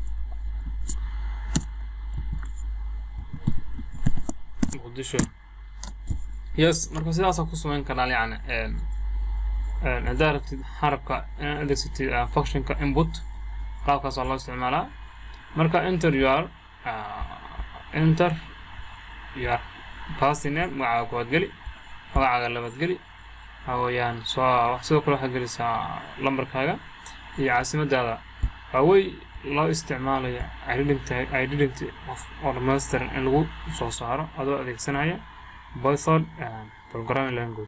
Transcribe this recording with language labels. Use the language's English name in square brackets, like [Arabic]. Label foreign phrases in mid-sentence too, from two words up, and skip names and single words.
[Somali] yes marka sidaas ku sameyn karnaa yani haddaad rabtid xarabka adeegsatid functionka input qaabkaas oo loo isticmaalaa marka [English] enter your first name [Somali] magacaaga koowaad geli magacaaga labaad geli hawayaan sidoo kale waxaad gelisaa lambarkaaga iyo caasimadaada waawey loo isticmaalaya identity oo dhammaystiran in lagu soo saaro adoo adeegsanaya [English] Python programming language